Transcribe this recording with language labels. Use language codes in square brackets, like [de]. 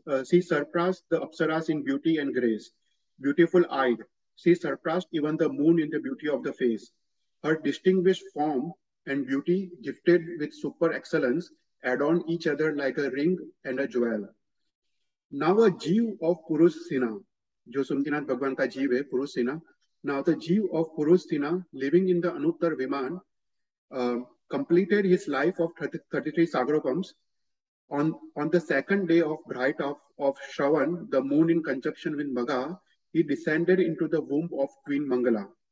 [en] She surpassed the Apsaras in beauty and grace. Beautiful eyed, she surpassed even the moon in the beauty of the face. Her distinguished form and beauty, gifted with super excellence, adorned each other like a ring and a jewel. Now a Jeev of Purush Sena, [hi] जो सुमतिनाथ भगवान का जीव है, पुरुष सेना. [en] Now the Jeev of Purush Sena, living in the Anuttar Viman, completed his life of 33 Sagaropams. On the second day of bright of Shravan, the moon in conjunction with Maga, he descended into the womb of Queen Mangala.